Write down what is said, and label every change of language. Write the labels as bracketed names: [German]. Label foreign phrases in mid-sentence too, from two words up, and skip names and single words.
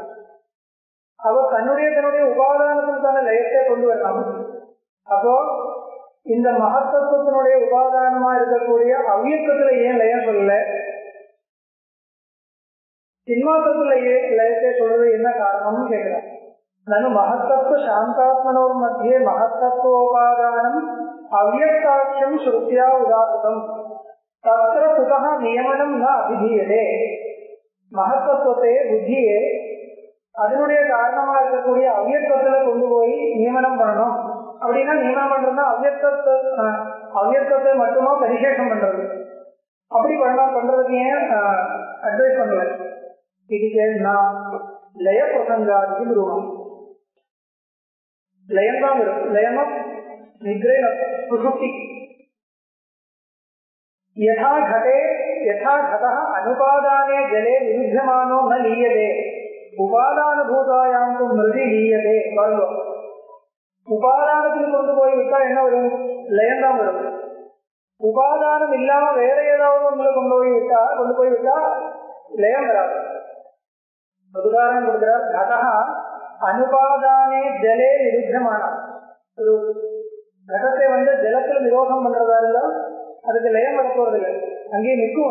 [Tamil] அவர் தன்னுடைய உபாதானத்திற்கான லயத்தை கொண்டு வரலாம். அப்போ இந்த மகத்தத்துவத்தினுடைய உபாதானமா இருக்கக்கூடிய அவ்வியக்கத்துல ஏன் லயம் சொல்லல, சின்மாத்திரத்துல ஏன் லயத்தை சொல்றது என்ன காரணம்னு கேட்கிறார். [Sanskrit] ननु महत्तत्व शांतात्मनोर मध्ये महत्तत्वोपादानम् अव्यक्ताख्यं श्रुत्या उदाहृतम् तत्र कुतः नियमनं न अभिधीयते. [Tamil] महत्तत्वத்தை புத்தியே அதனுடைய காரணமா இருக்கக்கூடிய அவ்வியக்தத்துல கொண்டு போய் நியமனம் பண்ணணும். அப்படின்னா நியமனம் பண்றதுன்னா அவ்வியக்தத்தை மட்டுமா பரிசேஷம் பண்றது. அப்படி பண்றதுக்கு ஏன் அட்வைஸ் பண்ணல. இதுக்கு நான் லய பிரசங்காதிக்கு விரும்பும் லயம் தான் வரும். லயமா நித்ரை சுசுப்தி. [Sanskrit] यथा घटे यथा घटः अनुपादाने जले निरुध्यमानो न लीयते उपादानभूतायां तु मृदि लीयते. [Tamil] உபாதானத்தில் கொண்டு போய் விட்டா என்ன வரும்? லயம் தான் வரும். உபாதானம் இல்லாம வேற ஏதாவது ஒன்று கொண்டு போய் விட்டா லயம் வராது. உதாரணம் கொடுக்கிறார். [Sanskrit] घटः अनुपादाने जले निरुध्यमान [Tamil] ஒரு கடத்தை ஜலத்தில் நிரோதம் பண்றதா இருந்தா அதுக்கு லயம் வரப்போறதில்லை, அங்கேயே நிற்கும்.